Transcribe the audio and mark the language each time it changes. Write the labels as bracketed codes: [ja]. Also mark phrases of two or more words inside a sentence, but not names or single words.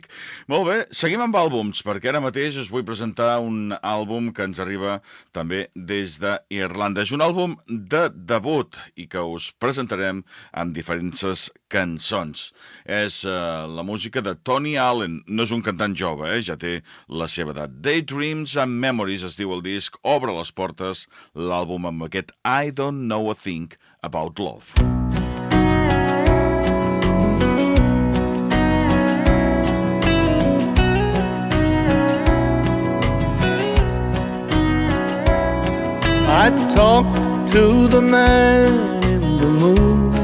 [ca] Molt bé, seguim amb àlbums, perquè ara mateix us vull presentar un àlbum que ens arriba també des d'Irlanda. És un àlbum de debut i que us presentarem amb diferents cançons. És la música de Tony Allen. No és un cantant jove, ja té la seva edat. Daydreams and Memories es diu el disc. Obre les portes l'àlbum amb aquest I Don't Know a Thing About Love. [en] I talked to the man in the moon.